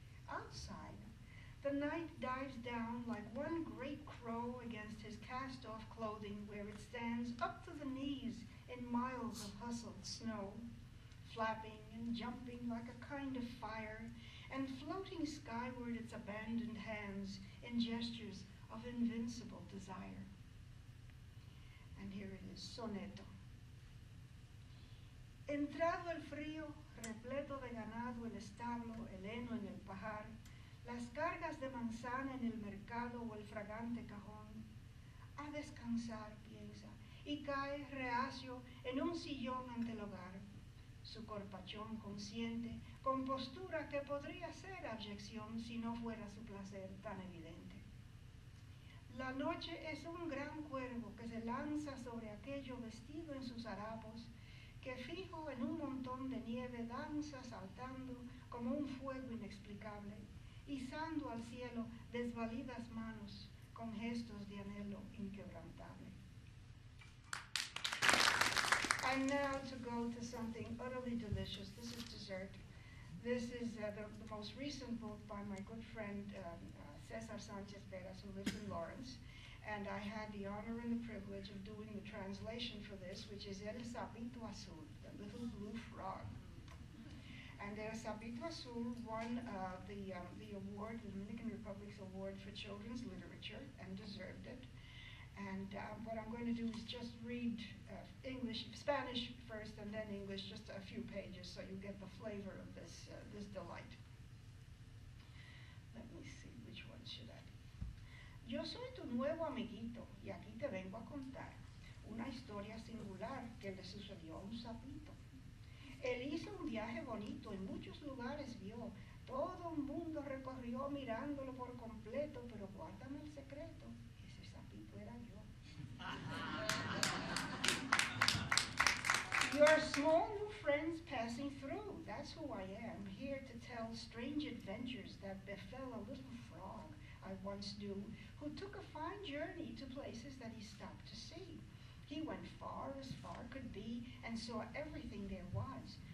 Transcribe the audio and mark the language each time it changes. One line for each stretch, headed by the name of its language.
English: Outside, the night dives down like one great crow against his cast-off clothing, where it stands up to the knees in miles of hustled snow, flapping and jumping like a kind of fire, and floating skyward its abandoned hands in gestures of invincible desire. And here it is, soneto.
Spanish: Entrado el frío, repleto de ganado el establo, el heno en el pajar, las cargas de manzana en el mercado o el fragante cajón, a descansar, piensa, y cae reacio en un sillón ante el hogar. Su corpachón consciente, con postura que podría ser abyección si no fuera su placer tan evidente. La noche es un gran cuervo que se lanza sobre aquello vestido en sus harapos, que fijo en un montón de nieve danza saltando como un fuego inexplicable, izando al cielo desvalidas manos con gestos de anhelo inquebrantable.
English: And now to go to something utterly delicious. This is dessert. This is the most recent book by my good friend Cesar Sanchez Veras, who lives in Lawrence. And I had the honor and the privilege of doing the translation for this, which is El Sapito Azul, the little blue frog. And El Sapito Azul won the award, the Dominican Republic's award for children's literature, and deserved it. And what I'm going to do is just read Spanish first, and then English, just a few pages, so you get the flavor of this delight. Let me see, which one should I do?
Spanish: Yo soy tu nuevo amiguito, y aquí te vengo a contar una historia singular que le sucedió a un sapito. Él hizo un viaje bonito, en muchos lugares vio, todo un mundo recorrió mirándolo por completo, pero guárdame el secreto, ese sapito era yo.
English: Your small new friends passing through, that's who I am, here to tell strange adventures that befell a little frog I once knew, who took a fine journey to places that he stopped to see. He went far as far could be and saw everything there was.